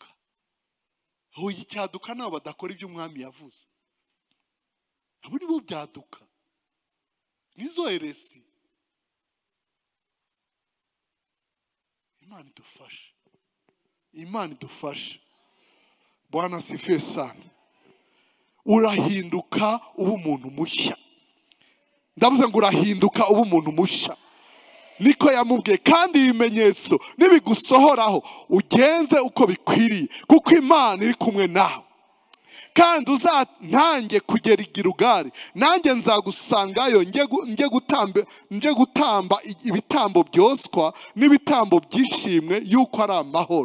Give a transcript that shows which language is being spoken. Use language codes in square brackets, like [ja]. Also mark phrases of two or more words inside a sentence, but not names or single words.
[rw] Aho icyaduka nabo badakora ibyo umwami yavuze. Abo nibo byaduka. Nizo heresi. Imana idufashe. Imana idufashe. [sw] Bwana asifiwe sana. [rw] Urahinduka uba umuntu mushya. Ndavuze ngo urahinduka uba umuntu mushya. Niko yamubwiye, kandi ibimenyetso nibigusohoraho ugenze uko bikwiriye, kuko Imana iri kumwe nawe. Kandi uzantange kugera i Gilugali, nanjye nzagusangayo nje gutamba ibitambo byoswa n'ibitambo byishimwe yuko ari amahoro.